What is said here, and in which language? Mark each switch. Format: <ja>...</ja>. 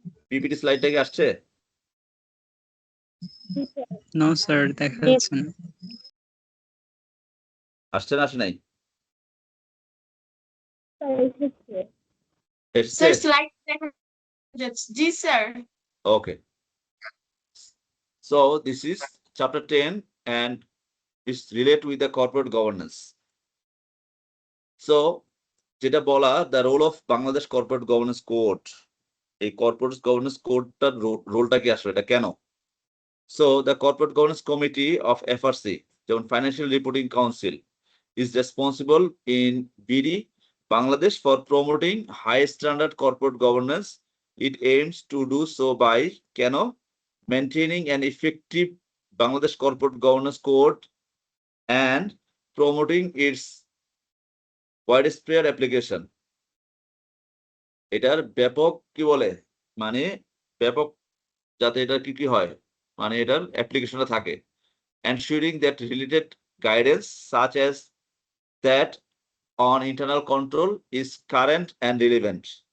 <bn>PPT স্লাইডটা কি আসছে? No sir, দেখা যাচ্ছে না। আসছে না আসে নাই? এসছে? Sir, slide দেখা যাচ্ছে। জি sir.</bn> <en>Okay. So this is chapter 10 and it's related with the corporate governance.</en> <bn>So যেটা বলা,</bn> <en>the role of Bangladesh Corporate Governance Code,</en> <bn>এই কর্পোরেট গভর্নেন্স কোডটার রোলটা কি আসলে, এটা কেন?</bn> <en>So the Corporate Governance Committee of FRC,</en> <bn>যেমন</bn> <en>Financial Reporting Council, is responsible in BD Bangladesh for promoting high standard corporate governance. It aims to do so by</en> <bn>কেন?</bn> <en>Maintaining an effective Bangladesh Corporate Governance Code and promoting its widespread application.</en> <bn>এটার ব্যাপক কি বলে, মানে ব্যাপক যাতে এটা কি কি হয়, মানে এটার অ্যাপ্লিকেশনটা থাকে,</bn> <en>ensuring that related guidance such as that on internal control is current and relevant.</en>